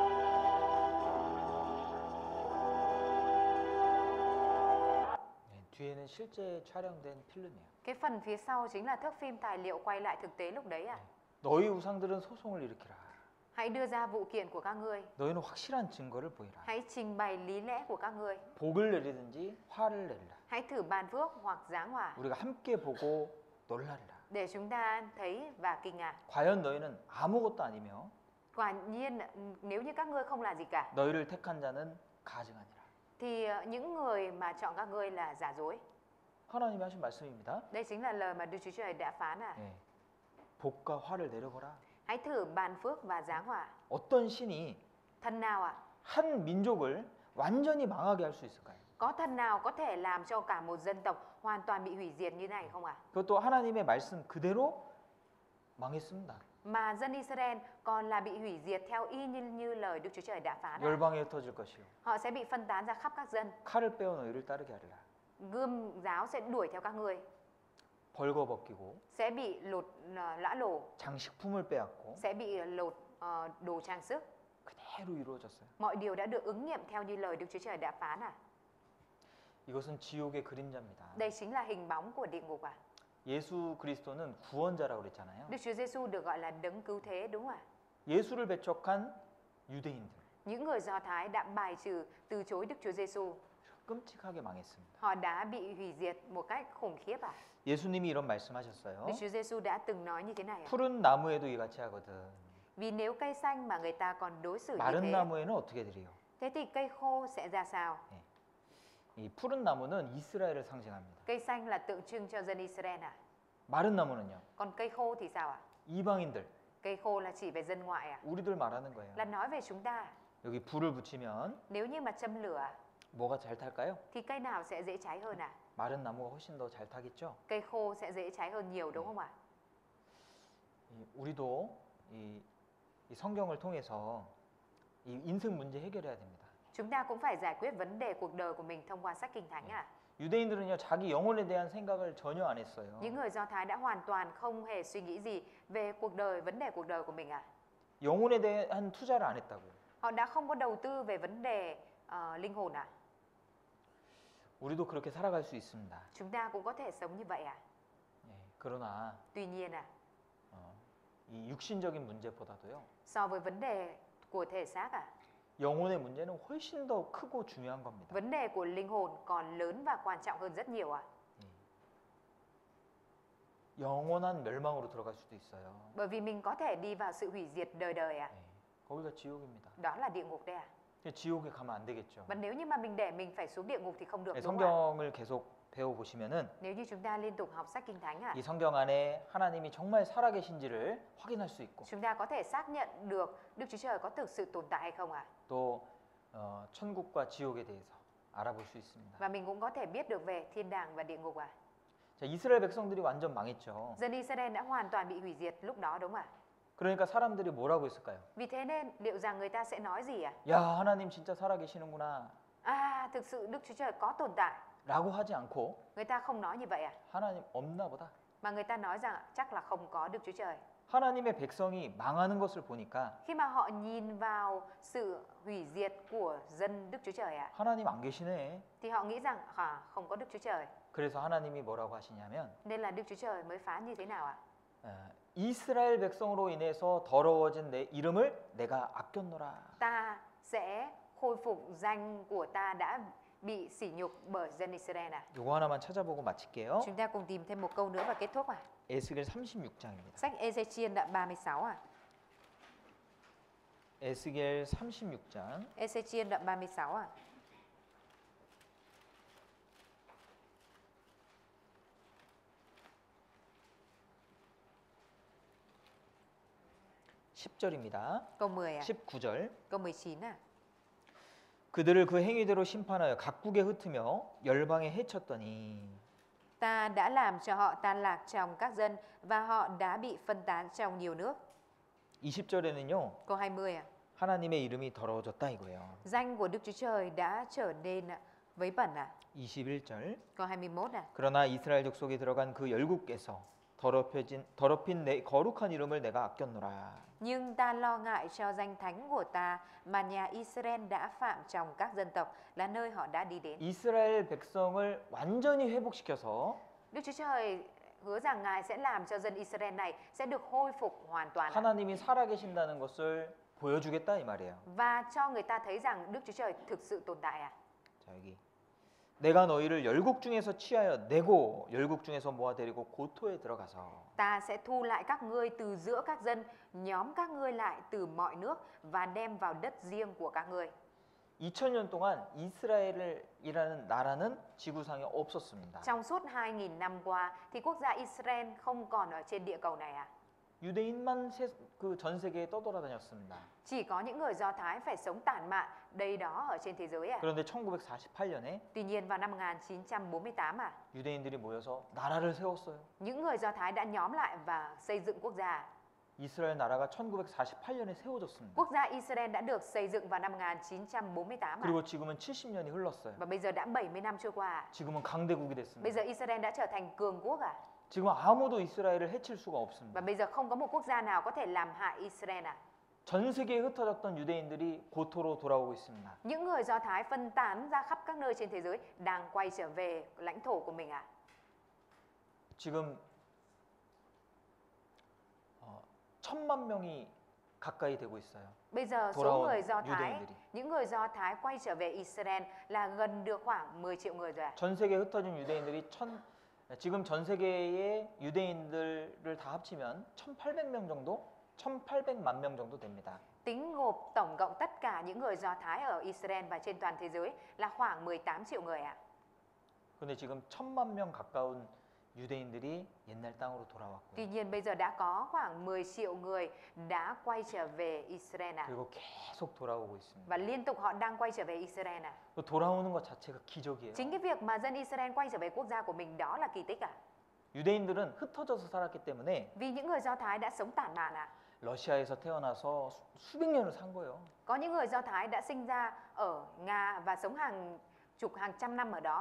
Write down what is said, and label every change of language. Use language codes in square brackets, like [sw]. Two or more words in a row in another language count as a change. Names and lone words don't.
[ko] 뒤에는 뒤에는 실제 촬영된 필름이에요. [vi] Cái phần phía sau chính là thước phim tài liệu quay lại thực tế lúc đấy à? [ko] 너희 우상들은 소송을 일으키라. [vi] Hãy đưa ra vụ kiện của các ngươi. [ko] 너희는 확실한 증거를 보이라. [vi] Hãy trình bày lý lẽ của các ngươi. [ko] 복을 내리든지 화를 내리라. [vi] Hãy thử ban phước hoặc giáng hỏa [ko] 우리가 함께 보고 놀라리라. [vi] để chúng ta thấy và kinh ngạc. [ko] 과연 너희는 아무것도 아니며 [vi] Quả nhiên nếu như các ngươi không là gì cả [ko] 너희를 택한 자는 가증하니라. [vi] thì những người mà chọn các ngươi là giả dối. [ko] 하나님이 하신 말씀입니다. [vi] Đây chính là lời mà Đức Chúa Trời đã phán à. [ko] 예. 복과 화를 내려보라. [vi] Hãy thử ban phước và giáng hỏa. [ko] 어떤 신이 [vi] Thần nào ạ? [ko] 한 민족을 완전히 망하게 할 수 있을까요? [vi] Có thần nào có thể làm cho cả một dân tộc hoàn toàn bị hủy diệt như này không ạ? [ko] 그것도 하나님의 말씀 그대로 망했습니다. [vi] Mà dân Israel còn là bị hủy diệt theo y như lời Đức Chúa Trời đã phán à? [ko] 열방에 흩어질 것이요. [vi] Họ sẽ bị phân tán ra khắp các dân. [ko] 칼을 빼어 너희를 따르게 하리라. [vi] Gươm giáo sẽ đuổi theo các ngươi. [ko] 벌거벗기고 [vi] Sẽ bị lột lõa lồ. [ko] 장식품을 빼앗고 [vi] Sẽ bị lột đồ trang sức. [ko] 그대로 이루어졌어요. [vi] Mọi điều đã được ứng nghiệm theo như lời Đức Chúa Trời đã phán à? [ko] 이것은 지옥의 그림자입니다. [vi] Đây chính là hình bóng của địa ngục à? [ko] 예수 그리스도는 구원자라고 그랬잖아요. [vi] Đức Chúa Giêsu được gọi là đấng cứu thế đúng không ạ? [ko] 예수를 배척한 유대인들 [vi] Những người Do Thái đã bài trừ, từ chối Đức Chúa Giêsu. [ko] 끔찍하게 망했습니다. [vi] Họ đã bị hủy diệt một cách khủng khiếp à? [ko] 예수님이 이런 말씀하셨어요. [vi] Đức Chúa Giêsu đã từng nói như thế này à? [ko] 푸른 나무에도 이같이 하거든. [vi] Vì nếu cây xanh mà người ta còn đối xử như [ko] 마른 [vi] thế, [ko] 나무에는 어떻게 드려요? [vi] thế thì cây khô sẽ ra sao? [ko] 이 푸른 나무는 이스라엘을 상징합니다. [vi] Cây xanh là tượng trưng cho dân Israel à? [ko] 마른 나무는요? [vi] Còn cây khô thì sao ạ? [ko] 이방인들, [vi] Cây khô là chỉ về dân ngoại à? [ko] 우리들 말하는 거예요. [vi] Là nói về chúng ta. [ko] 여기 불을 붙이면 [vi] Nếu như mà châm lửa [ko] 뭐가 잘 탈까요? [vi] thì cây nào sẽ dễ cháy hơn à? [ko] 마른 나무가 훨씬 더 잘 타겠죠? [vi] Cây khô sẽ dễ cháy hơn nhiều đúng không ạ? [ko] 우리도 이 성경을 통해서 이 인생 문제 해결해야 됩니다. [vi] Chúng ta cũng phải giải quyết vấn đề cuộc đời của mình thông qua sách Kinh Thánh à? [ko] 유대인들은요 자기 영혼에 대한 생각을 전혀 안 했어요. [vi] Những người Do Thái đã hoàn toàn không hề suy nghĩ gì về cuộc đời, vấn đề cuộc đời của mình à? [ko] 영혼에 대한 투자를 안 했다고요. [vi] Họ đã không có đầu tư về vấn đề linh hồn à? [ko] 우리도 그렇게 살아갈 수 있습니다. [vi] Chúng ta cũng có thể sống như vậy à? [ko] 예, 그러나 [vi] Tuy nhiên à, [ko] 이 육신적인 문제보다도요 [vi] so với vấn đề của thể xác à, [ko] 영혼의 문제는 훨씬 더 크고 중요한 겁니다. [vi] vấn đề của linh hồn còn lớn và quan trọng hơn rất nhiều à? [ko] 영원한 멸망으로 들어갈 수도 있어요. [vi] Bởi vì mình có thể đi vào sự hủy diệt đời đời à? [ko] 예, 거기가 지옥입니다. [vi] Đó là địa ngục đấy à? [ko] 근데 지옥에 가면 안 되겠죠. [vi] Và nếu như mà mình để mình phải xuống địa ngục thì không được [ko] 예, [vi] đúng không ạ? [ko] 성경을 계속 배워 보시면은 [vi] Nếu như chúng ta liên tục học sách Kinh Thánh à, [ko] 이 성경 안에 하나님이 정말 살아계신지를 확인할 수 있고 [vi] chúng ta có thể xác nhận được Đức Chúa Trời có thực sự tồn tại hay không ạ? [ko] 또 천국과 지옥에 대해서 알아볼 수 있습니다. [vi] Và mình cũng có thể biết được về thiên đàng và địa ngục à? [ko] 자, 이스라엘 백성들이 완전 망했죠. [vi] Dân Israel đã hoàn toàn bị hủy diệt lúc đó đúng không ạ? [ko] 그러니까 사람들이 뭐라고 했을까요? [vi] Vì thế nên liệu rằng người ta sẽ nói gì ạ? [ko] 야, 하나님 진짜 살아계시는구나 [vi] À, thực sự Đức Chúa Trời có tồn tại. [ko] 라고 하지 않고 [vi] Người ta không nói như vậy à? [ko] 하나님 없나 보다. [vi] Mà người ta nói rằng chắc là không có Đức Chúa Trời. [ko] 하나님의 백성이 망하는 것을 보니까 [vi] Khi mà họ nhìn vào sự hủy diệt của dân Đức Chúa Trời ạ, [ko] 하나님 안 계시네. [vi] thì họ nghĩ rằng không có Đức Chúa Trời. [ko] 그래서 하나님이 뭐라고 하시냐면 [vi] Nên là Đức Chúa Trời mới phán như thế nào ạ? [ko] 이스라엘 백성으로 인해서 더러워진 내 이름을 내가 아꼈노라. [vi] Ta sẽ khôi phục danh của ta đã bị sỉ nhục bởi dân Israel à? [ko] 요거 하나만 찾아보고 마칠게요. [vi] Chúng ta cùng tìm thêm một câu nữa và kết thúc à? [ko] 에스겔 36장입니다. [vi] Sách Ê-xê-chiên đoạn 36 à? [ko] 에스겔 36장 [vi] Ê-xê-chiên đoạn 36 à? [ko] (10절입니다) [vi] Câu 10 à? [ko] 19절 [vi] Câu 19 à? [ko] 그들을 그 행위대로 심판하여 각국에 흩으며 열방에 해쳤더니 [vi] Ta đã làm cho họ tan lạc trong các dân và họ đã bị phân tán trong nhiều nước. [ko] 20절에는요 [vi] Câu 20 à? [ko] 하나님의 이름이 더러워졌다 이거예요. [vi] Danh của Đức Chúa Trời đã trở nên vấy bẩn à? [ko] 21절 [vi] Câu 21 à? [ko] 그러나 이스라엘 족속에 들어간 그 열국에서 더럽힌 내 거룩한 이름을 내가 아꼈노라. [vi] Nhưng ta lo ngại cho danh thánh của ta mà nhà Israel đã phạm trong các dân tộc là nơi họ đã đi đến. [ko] 이스라엘 백성을 완전히 회복시켜서 [vi] Đức Chúa Trời hứa rằng Ngài sẽ làm cho dân Israel này sẽ được hồi phục hoàn toàn [ko] 하나님이 살아계신다는 것을 보여주겠다 이 말이에요. [vi] và cho người ta thấy rằng Đức Chúa Trời thực sự tồn tại [ko] 자 여기 내가 너희를 열국 중에서 취하여 내고 열국 중에서 모아 데리고 고토에 들어가서 [vi] Ta sẽ thu lại các ngươi từ giữa các dân, nhóm các ngươi lại từ mọi nước và đem vào đất riêng của các ngươi. [ko] 2000년 동안 이스라엘이라는 나라는 지구상에 없었습니다. [vi] Trong suốt 2000 năm qua thì quốc gia Israel không còn ở trên địa cầu này [ko] 유대인만 그 전 세계에 떠돌아다녔습니다. [vi] Chỉ có những người Do Thái phải sống tản mạn đây đó ở trên thế giới [ko] 그런데 1948년에 [vi] Tuy nhiên vào năm 1948 [ko] 유대인들이 모여서 나라를 세웠어요. [vi] những người Do Thái đã nhóm lại và xây dựng quốc gia. [ko] 이스라엘 나라가 1948년에 세워졌습니다. [vi] Quốc gia Israel đã được xây dựng vào năm 1948 [ko] 그리고 지금은 70년이 흘렀어요. [vi] Và bây giờ đã 70 năm trôi qua. [ko] 지금은 강대국이 [vi] Bây [ko] 됐습니다. [vi] giờ Israel đã trở thành cường quốc [ko] 지금 아무도 이스라엘을 해칠 수가 없습니다. [vi] Và bây giờ không có một quốc gia nào có thể làm hại Israel [ko] 전 세계에 흩어졌던 유대인들이 고토로 돌아오고 있습니다. [vi] Những người Do Thái phân tán ra khắp các nơi trên thế giới đang quay trở về lãnh thổ của mình [ko] 지금 1000만 명이 가까이 되고 있어요. [vi] Bây giờ số [ko] 돌아온 [vi] người Do Thái, [ko] 유대인들이. [vi] những người Do Thái quay trở về Israel là gần được khoảng 10 triệu người rồi [ko] 전 세계에 흩어진 유대인들이 지금 전 세계의 유대인들을 다 합치면 1,800명 정도, 1,800만 명 정도 됩니다. [vi] Tính gộp tổng cộng tất cả những người Do Thái ở Israel và trên toàn thế giới là khoảng 18 triệu người [ko] 근데 지금 1000만 명 가까운 유대인들이 옛날 땅으로 [vi] Tuy [ko] 돌아왔고요. [vi] nhiên bây giờ đã có khoảng 10 triệu người đã quay trở về Israel [ko] 그리고 계속 돌아오고 있습니다. [vi] Và liên tục họ đang quay trở về Israel [ko] 또 돌아오는 것 자체가 기적이에요. [vi] Chính cái việc mà dân Israel quay trở về quốc gia của mình đó là kỳ tích [ko] 유대인들은 흩어져서 살았기 때문에 [vi] Vì những người Do Thái đã sống tản mạn [ko] 러시아에서 태어나서 수백 년을 산 거예요. [vi] Có những người Do Thái đã sinh ra ở Nga và sống hàng chục hàng trăm năm ở đó